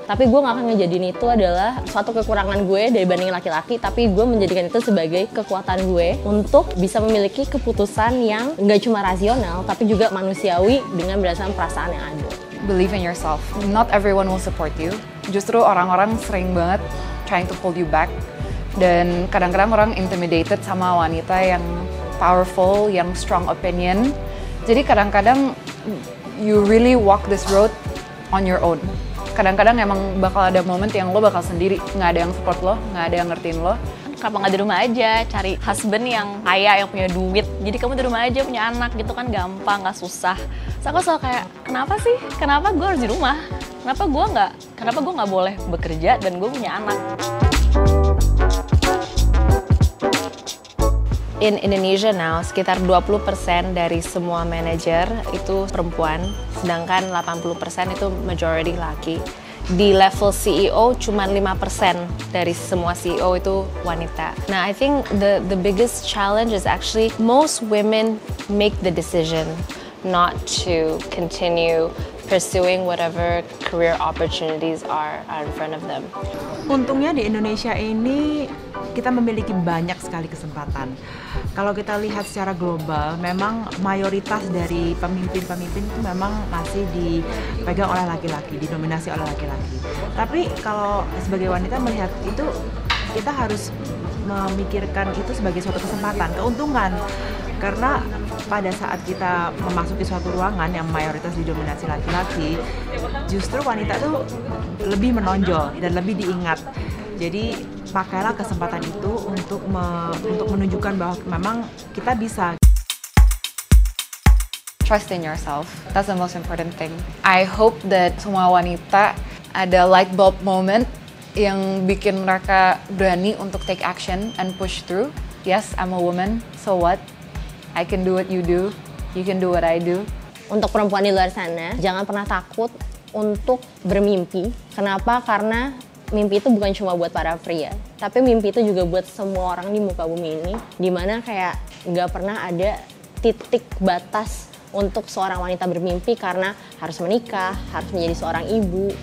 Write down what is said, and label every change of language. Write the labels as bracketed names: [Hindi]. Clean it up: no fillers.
[Indonesian] Tapi gue nggak akan ngejadiin itu adalah suatu kekurangan gue dibandingin laki-laki, tapi gue menjadikan itu sebagai kekuatan gue untuk bisa memiliki keputusan yang nggak cuma rasional, tapi juga manusiawi dengan berdasarkan perasaan yang ada. [English] Believe in yourself. Not everyone will support you. [Indonesian] Justru orang-orang sering banget [English] trying to hold you back. [Indonesian] Dan kadang-kadang orang intimidated sama wanita yang powerful, yang strong opinion. Jadi kadang-kadang [English] you really walk this road on your own. [Indonesian] Kadang-kadang emang bakal ada moment yang lo bakal sendiri, nggak ada yang support lo, nggak ada yang ngertiin lo. Kenapa nggak di rumah aja, cari husband yang kaya, yang punya duit. Jadi kamu di rumah aja punya anak gitu kan gampang, nggak susah. So aku selalu kayak, kenapa sih? Kenapa gue harus di rumah? Kenapa gue nggak boleh bekerja dan gue punya anak? [English] In Indonesia now, [Indonesian] sekitar 20% dari semua manajer itu perempuan, sedangkan 80% itu majority laki. Di level CEO cuma 5% dari semua CEO itu wanita. [English] Nah, I think the biggest challenge is actually most women make the decision not to continue pursuing whatever career opportunities are in front of them. [Indonesian] Untungnya di Indonesia ini kita memiliki banyak sekali kesempatan. Kalau kita lihat secara global, memang mayoritas dari pemimpin-pemimpin itu memang masih dipegang oleh laki-laki, didominasi oleh laki-laki. Tapi kalau sebagai wanita melihat itu, kita harus memikirkan itu sebagai suatu kesempatan, keuntungan. Karena pada saat kita memasuki suatu ruangan yang mayoritas didominasi laki-laki, justru wanita tuh lebih menonjol dan lebih diingat. Jadi pakailah kesempatan itu untuk menunjukkan bahwa memang kita bisa. [English] Trust in yourself. That's the most important thing. I hope that [Indonesian] semua wanita ada [English] light bulb moment [Indonesian] yang bikin mereka berani untuk [English] take action and push through. Yes, I'm a woman, so what? I can do what you do, you can do what I do. [Indonesian] Untuk perempuan di luar sana, jangan pernah takut untuk bermimpi. Kenapa? Karena mimpi itu bukan cuma buat para pria, tapi mimpi itu juga buat semua orang di muka bumi ini, dimana kayak nggak pernah ada titik batas untuk seorang wanita bermimpi karena harus menikah, harus menjadi seorang ibu.